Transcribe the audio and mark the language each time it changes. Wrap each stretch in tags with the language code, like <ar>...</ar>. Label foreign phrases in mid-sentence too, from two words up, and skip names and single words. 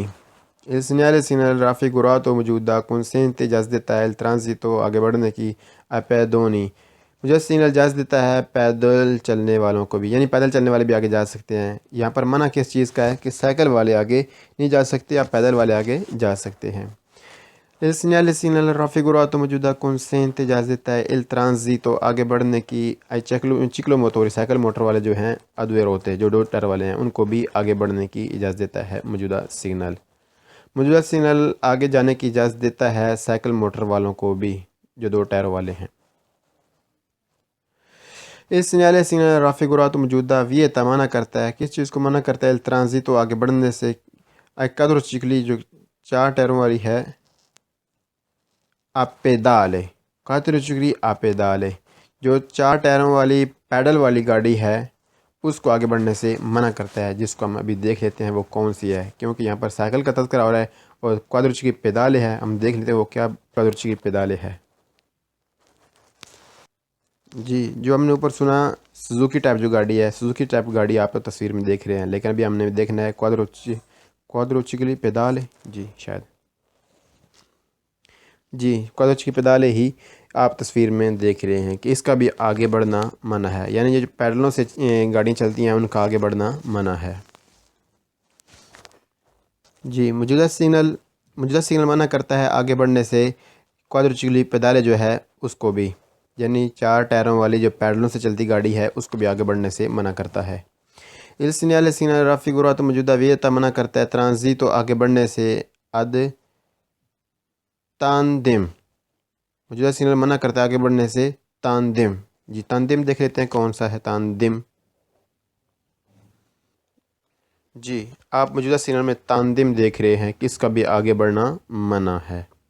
<it>il segnale segnale raffigurato</it> <ur>موجودہ consente اجازت دیتا ہے</ur> <it>il transito</it> <ur>آگے بڑھنے کی</ur> <it>ai pedoni</it> <ur>مجھے سگنل اجازت دیتا ہے پیدل چلنے والوں کو بھی، یعنی پیدل چلنے والے بھی آگے جا سکتے ہیں۔ یہاں پر منع کس چیز کا ہے؟ کہ سائیکل والے آگے نہیں جا سکتے یا پیدل والے آگے جا سکتے ہیں۔</ur> <it>il segnale segnale raffigurato</it> <ur>موجودہ consente اجازت دیتا ہے</ur> <it>il transito</it> <ur>آگے بڑھنے کی</ur> <it>ai ciclo motori</it> <ur>سائیکل موٹر والے جو ہیں ادویر ہوتے ہیں جو دو ٹائر والے ہیں ان کو بھی آگے بڑھنے کی اجازت دیتا ہے موجودہ سگنل۔ موجودہ سگنل آگے جانے کی اجازت دیتا ہے سائیکل موٹر والوں کو بھی جو دو ٹائر والے ہیں۔ اس</ur> <it>segnale segnale raffigurato</it> <ur>موجودہ ویتا منع کرتا ہے، کس چیز کو منع کرتا ہے؟</ur> <it>il transito</it> <ur>آگے بڑھنے سے</ur> <it>ai quadricicli</it> <ur>جو چار ٹائروں والی ہے</ur> <it>a pedale quadricicli a pedale</it> <ur>جو چار ٹائروں والی پیڈل والی گاڑی ہے اس کو آگے بڑھنے سے منع کرتا ہے، جس کو ہم ابھی دیکھ لیتے ہیں وہ کون سی ہے، کیونکہ یہاں پر سائیکل کا تذکرہ ہو رہا ہے اور</ur> <it>quadricicli pedale</it> <ur>ہے، ہم دیکھ لیتے ہیں وہ کیا</ur> <it>quadricicli pedale</it> <ur>ہے۔ جی جو ہم نے اوپر سنا سوزوکی ٹائپ جو گاڑی ہے، سوزوکی ٹائپ گاڑی آپ تصویر میں دیکھ رہے ہیں، لیکن ابھی ہم نے دیکھنا ہے</ur> <it>quadricicli pedale</it> <ur>جی شاید جی</ur> <it>quadricicli pedale</it> <ur>ہی آپ تصویر میں دیکھ رہے ہیں کہ اس کا بھی آگے بڑھنا منع ہے، یعنی یہ جو پیڈلوں سے گاڑیاں چلتی ہیں ان کا آگے بڑھنا منع ہے۔ جی موجودہ سگنل منع کرتا ہے آگے بڑھنے سے</ur> <it>quadricicli pedale</it> <ur>جو ہے اس کو بھی، یعنی چار ٹائروں والی جو پیڈلوں سے چلتی گاڑی ہے اس کو بھی آگے بڑھنے سے منع کرتا ہے۔</ur> <it>il segnale segnale raffigurato</it> <ur>موجودہ ویتا منع کرتا ہے transito آگے بڑھنے سے</ur> <it>ad tandem</it> <ur>موجودہ سگنل منع کرتا ہے آگے بڑھنے سے tandem جی tandem دیکھ لیتے ہیں کون سا ہے tandem۔ جی آپ موجودہ سگنل میں tandem دیکھ رہے ہیں کہ اس کا بھی آگے بڑھنا منع ہے۔</ur>